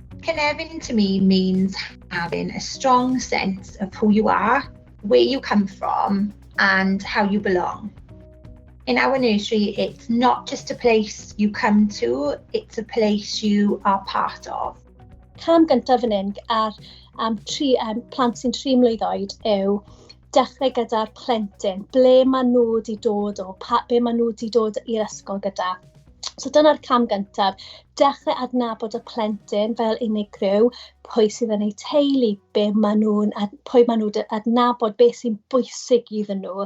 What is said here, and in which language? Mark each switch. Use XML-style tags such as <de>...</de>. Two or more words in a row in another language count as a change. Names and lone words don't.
<en>Cynefin to me means having a strong sense of who you are, where you come from, and how you belong. In our nursery, it's not just a place you come to, it's a place you are part of.</en> <cy>Cam gyntaf fan hyn ar plant sy'n 3 mlwydd oed yw dechrau gyda'r plentyn, ble maen nhw wedi dod o, be maen nhw wedi dod i'r ysgol gyda. So dyna'r cam gyntaf, dechrau adnabod y plentyn fel unigryw, pwy sydd yn eu teulu, pwy maen nhw'n adnabod beth sy'n bwysig iddyn nhw.</cy>